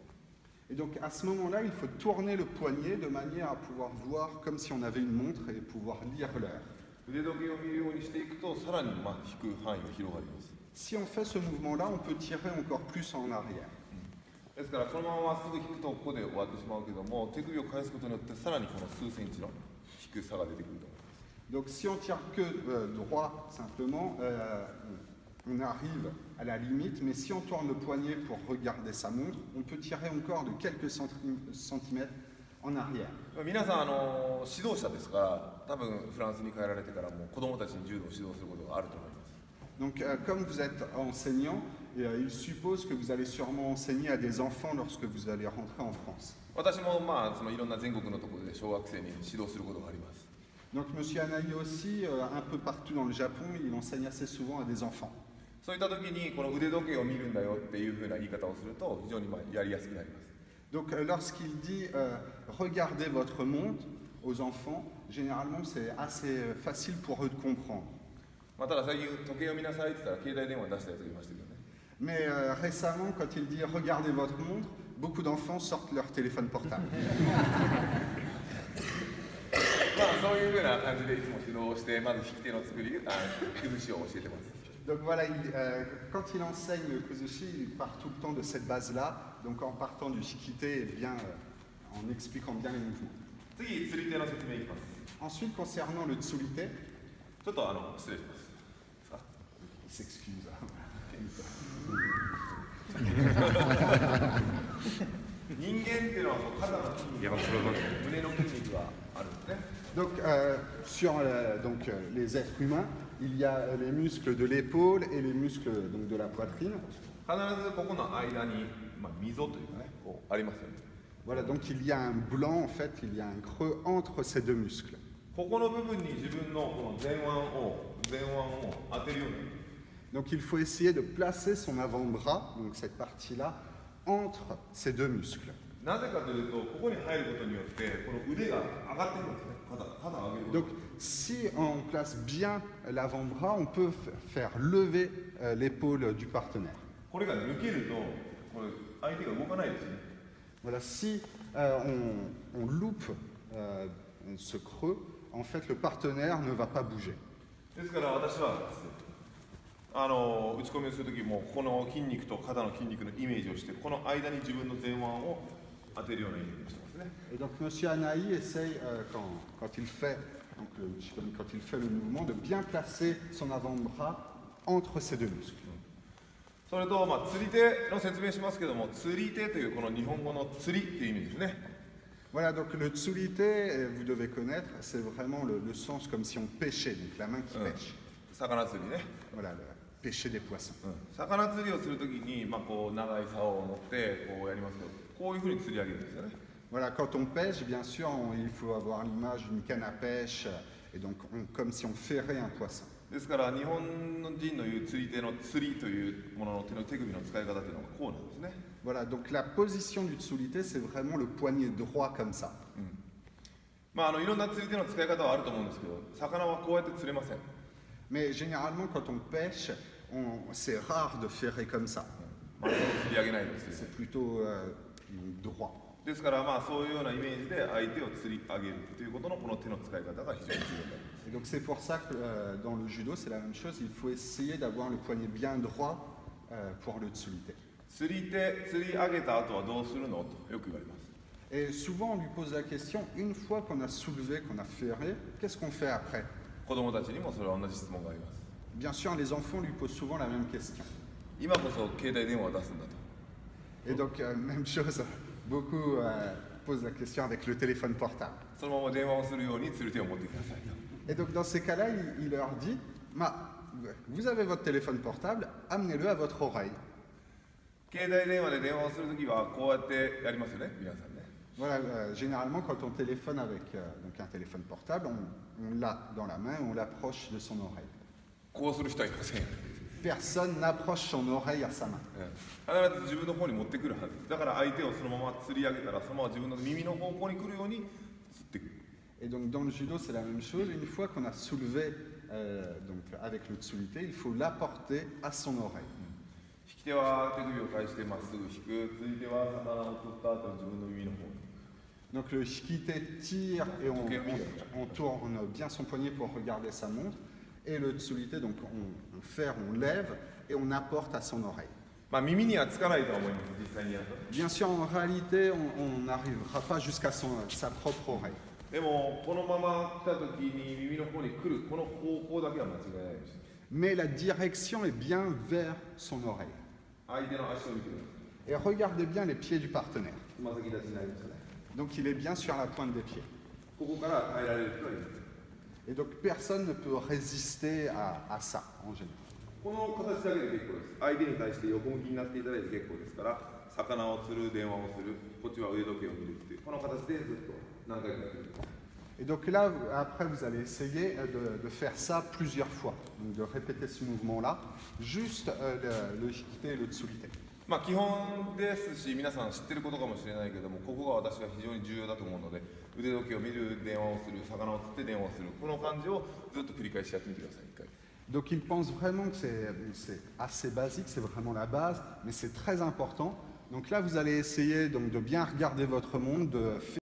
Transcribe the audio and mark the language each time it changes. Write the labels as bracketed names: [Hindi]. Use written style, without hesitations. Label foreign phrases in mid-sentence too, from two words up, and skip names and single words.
[French] Et donc à ce moment-là, il faut tourner le poignet de manière à pouvoir voir comme si on avait une montre et pouvoir lire l'heure. [Japanese] 腕時計を見るようにしていくとさらに引く範囲が広がります。 [French] Si on fait ce mouvement-là, on peut tirer encore plus en arrière. [Japanese] ですからこのまままっすぐ引くとここで終わってしまうけども手首を返すことによってさらにこの数センチの低さが出てくると思います。 [French] Donc si on tire que droit simplement, on arrive à la limite, mais si on tourne le poignet pour regarder sa montre, on peut tirer encore de quelques centimètres en arrière. [Japanese] 皆さん指導者ですから多分フランスに帰られてからも子供たちに柔道を指導することがあると思います。 [French] Donc comme vous êtes enseignant, il suppose que vous allez sûrement enseigner à des enfants lorsque vous allez rentrer en France. [Japanese] 私もそのいろんな全国のところで小学生に指導することがあります。 [French] Donc M. Anaï aussi, un peu partout dans le Japon, il enseigne assez souvent à des enfants. [Japanese] そういった時にこの腕時計を見るんだよっていうふうな言い方をすると非常にやりやすくなります。 [French] Donc lorsqu'il dit regardez votre montre aux enfants, généralement c'est assez facile pour eux de comprendre. [Japanese] ただ最近時計を見なさいって言ったら携帯電話出したやつがいましたけどね。 [French] Mais récemment, quand il dit regardez votre montre, beaucoup d'enfants sortent leur téléphone portable. [Japanese] そういうふうな感じでいつも指導してまず引き手の作り崩しを教えてます。 [French] Donc voilà, quand il enseigne le kuzushi, il part tout le temps de cette base-là, donc en partant du shikite et bien, en expliquant bien les mouvements. [Japanese] 次、釣り手の説明いきます。 [French] Ensuite, concernant le tsulite, [Japanese] ちょっと失礼します。 [French] il s'excuse. [Japanese] 人間っていうのは肩の筋肉、胸の筋肉があるんですね。 [French] Donc, sur les êtres humains, il y a les muscles de l'épaule et les muscles donc, de la poitrine. [Japanese] 必ずここの間に、溝というかね、こうありますよね。 [French] Voilà, donc il y a un blanc, en fait, il y a un creux entre ces deux muscles. [Japanese] ここの部分に自分のこの前腕を当てるように。 [French] Donc il faut essayer de placer son avant-bras, donc cette partie-là, entre ces deux muscles. [Japanese] なぜかというと、ここに入ることによって、この腕が上がってくるんですね。肩を上げること。 [French] Donc si on place bien l'avant-bras, on peut faire lever l'épaule du partenaire. [Japanese] これが抜けると、これ相手が動かないですね。 [French] Voilà, si on loupe ce creux, en fait, le partenaire ne va pas bouger. [Japanese] ですから私はですね打ち込みをするときもこの筋肉と肩の筋肉のイメージをしてこの間に自分の前腕を当てるようなイメージをしてますね。 [French] Et donc, Monsieur Anaï essaye, quand il fait, donc, quand il fait le mouvement, de bien placer son avant-bras entre ces deux muscles. [Japanese] それと、釣り手の説明しますけども、釣り手というこの日本語の釣りっていう意味ですね。 [French] Voilà, donc le tsulite, vous devez connaître, c'est vraiment le sens comme si on pêchait, donc la main qui pêche. [Japanese] 魚釣りね。 [French] Voilà, le pêcher des poissons. [Japanese] 魚釣りをするときに、こう長い竿を持ってこうやりますけど、こういうふうに釣り上げるんですよね。 [French] Voilà, quand on pêche, bien sûr, il faut avoir l'image d'une canne à pêche, et donc comme si on ferrait un poisson. [Japanese] ですから日本人の言う釣り手の釣りというものの手首の使い方というのがこうなんですね。 [French] Voilà, donc la position du tsulite, c'est vraiment le poignet droit comme ça. [Japanese] いろんな釣り手の使い方はあると思うんですけど、魚はこうやって釣れません。 [French] Mais généralement, quand on pêche, c'est rare de ferrer comme ça. [Japanese] 釣り上げないです [French] C'est plutôt droit. [Japanese] ですからそういうようなイメージで相手を釣り上げるということのこの手の使い方が非常に重要になります。 [French] Et donc c'est pour ça que dans le judo, c'est la même chose, il faut essayer d'avoir le poignet bien droit pour le tsulite. [Japanese] 釣り上げた後はどうするのとよく言われます。 [French] Et souvent, on lui pose la question, une fois qu'on a soulevé, qu'on a ferré, qu'est-ce qu'on fait après? [Japanese] 子供たちにもそれは同じ質問があります。 [French] Bien sûr, les enfants lui posent souvent la même question. [Japanese] 今こそ携帯電話を出すんだと。 [French] Et donc, même chose, beaucoup posent la question avec le téléphone portable. [Japanese] そのまま電話をするように釣り手を持ってくださいと。 [French] Et donc, dans ces cas-là, il leur dit, vous avez votre téléphone portable, amenez-le à votre oreille. [Japanese] 携帯電話で電話をするときはこうやってやりますよね、皆さんね。 [French] Voilà, généralement, quand on téléphone avec donc un téléphone portable, on l'a dans la main et on l'approche de son oreille. [Japanese] こうする人はいませんよ。 [French] Personne n'approche son oreille à sa main. [Japanese] 必ず自分の方に持ってくるはず。だから相手をそのまま釣り上げたら、そのまま自分の耳の方向に来るように釣ってくる。 [French] Et donc, dans le judo, c'est la même chose. Une fois qu'on a soulevé donc, avec le tsulite, il faut l'apporter à son oreille. [Japanese] 引き手は手首を返してまっすぐ引く。釣り手は魚を釣った後自分の耳の方に。 [French] Donc, le shikite tire et on tourne bien son poignet pour regarder sa montre. Et le tsulite, donc, on ferre, on lève et on apporte à son oreille. [Japanese] 耳にはつかないとは思います、実際にやると。 [French] Bien sûr, en réalité, on n'arrivera pas jusqu'à sa propre oreille. [Japanese] でもこのまま来た時に耳の方に来るこの方向だけは間違いないです。 [French] Mais la direction est bien vers son oreille. [Japanese] 相手の足を見てください。 [French] Et regardez bien les pieds du partenaire. [Japanese] つま先立ちになりましたね。 [French] Donc il est bien sur la pointe des pieds. [Japanese] ここから耐えられる人はいます。 [French] Et donc personne ne peut résister à ça en général. [Japanese] この形だけで結構です。相手に対して横向きになっていただいて結構ですから、魚を釣る、電話をする、こっちは腕時計を見るっていう、この形でずっと何回かやってください。 [French] Et donc là, après, vous allez essayer de faire ça plusieurs fois. Donc de répéter ce mouvement-là, juste le shikite et le tsulite. [Japanese] 基本ですし、皆さん知ってることかもしれないけども、ここが私は非常に重要だと思うので、腕時計を見る、電話をする、魚を釣って電話をする、この感じをずっと繰り返しやってみてください、一回。 [French] Donc il pense vraiment que c'est assez basique, c'est vraiment la base, mais c'est très important. Donc là, vous allez essayer donc, de bien regarder votre montre, de